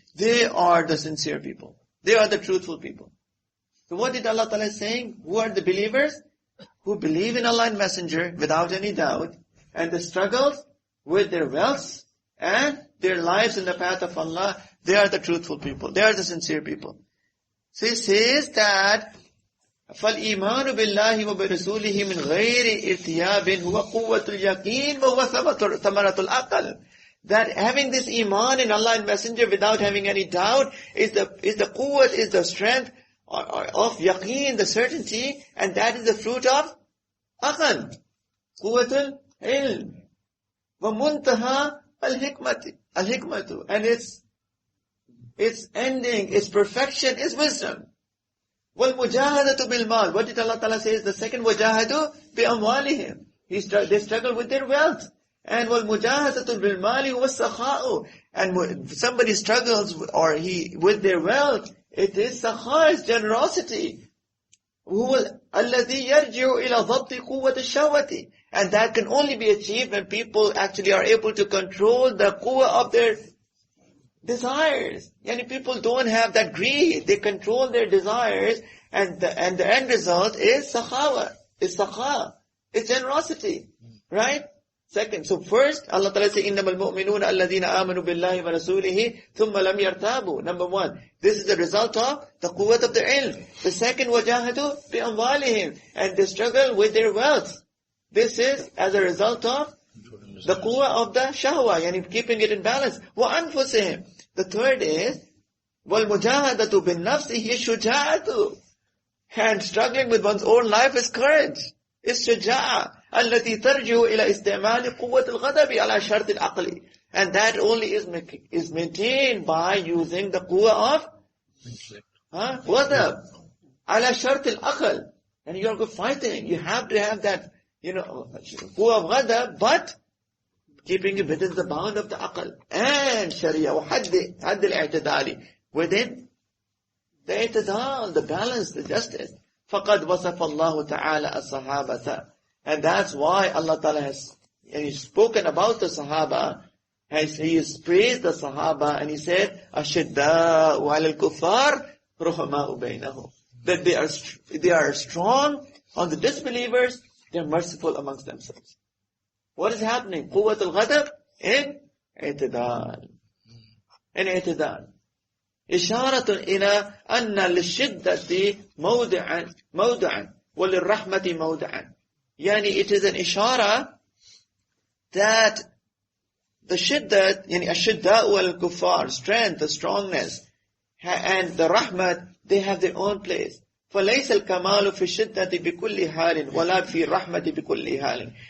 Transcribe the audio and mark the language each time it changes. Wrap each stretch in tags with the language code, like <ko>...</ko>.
<en>They are the sincere people. They are the truthful people. So what did Allah Ta'ala saying? Who are the believers? Who believe in Allah and Messenger without any doubt, and they struggle with their wealth and their lives in the path of Allah. They are the truthful people. They are the sincere people. So he says that</en> <ar>فَالْإِيمَانُ بِاللَّهِ وَبِرَسُولِهِ مِنْ غَيْرِ إِرْتِيَابٍ هُوَ قُوَّةُ الْيَقِينِ وَهُوَ ثَمَرَةُ الْعَقْلِ.</ar> <en>That having this iman in Allah and Messenger without having any doubt is the quwwat, is the strength of yaqeen, the certainty, and that is the fruit of aql.</en> <ar>Quwwatul ilm. Wa muntaha al-hikmatu.</ar> <en>And its ending, its perfection is wisdom.</en> <ar>Wal mujahadatu bil mal.</ar> <en>What did Allah Ta'ala say is the second?</en> <ar>Wajahadu bi amwalihim.</ar> <en>They struggle with their wealth. And</en> <ar>wal mujahadatu bil mali was sakha'u.</ar> <en>And somebody struggles with their wealth, it is sakha, is generosity.</en> <ar>هو الذي يرجع إلى ضبط قوة الشهوة.</ar> <en>And that can only be achieved when people actually are able to control the quwwah of their desires. Yani people don't have that greed. They control their desires, and the end result is sakhawa, is sakha, is generosity. Right? Second, so first, Allah Ta'ala says,</en> <ar>إِنَّمَا الْمُؤْمِنُونَ الَّذِينَ آمَنُوا بِاللَّهِ وَرَسُولِهِ ثُمَّ لَمْ يَرْتَابُوا.</ar> <en>Number one, this is the result of the quwwat of the ilm. The second,</en> <ar>وَجَاهَدُوا بِأَمْوَالِهِمْ.</ar> <en>And they struggle with their wealth. This is as a result of the quwwah of the shahwa, yani keeping it in balance.</en> <ar>وَأَنفُسِهِمْ.</ar> <en>The third is,</en> <ar>وَالْمُجَاهَدَةُ بِالنَّفْسِ هِيَ شُجَاعَةُ.</ar> <en>And struggling with one's own life is courage. It's شجاعة.</en> <ar>التي ترجع إلى استعمال قوة الغضب على شرط العقل.</ar> <en>And that only is maintained by using the quwwah of</en> <ar>غضب على شرط العقل.</ar> <en>And you are good fighting. You have to have that, quwwah of غضب, but keeping it within the bound of the aql. And sharia,</en> <ar>وحد الاعتدال,</ar> <en>within the i'tidal, the balance, the justice.</en> <ar>فَقَدْ وَصَفَ اللَّهُ تَعَالَى الصَّحَابَةَ.</ar> <en>And that's why Allah Ta'ala has spoken about the Sahaba. He has praised the Sahaba, and He said,</en> <ar>أَشِدَّاءُ عَلَى الْكُفَّارِ رُحَمَاءُ بَيْنَهُمْ.</ar> <en>That they are strong on the disbelievers, they are merciful amongst themselves. What is happening?</en> <ar>قُوَّةُ الْغَضَبِ in i'tidal.</ar> <en>In i'tidal.</en> <ar>إشارة إلى أن للشدة موضعا وللرحمة موضعا.</ar> <en>Yani it is an ishara that the shiddat, yani ashidda'u al-kuffar, strength, the strongness, and the rahmat, they have their own place.</en> <ar>فَلَيْسَ الْكَمَالُ فِي الشِّدَّةِ بِكُلِّ حَالٍ وَلَا فِي الرَّحْمَةِ بِكُلِّ حَالٍ.</ar>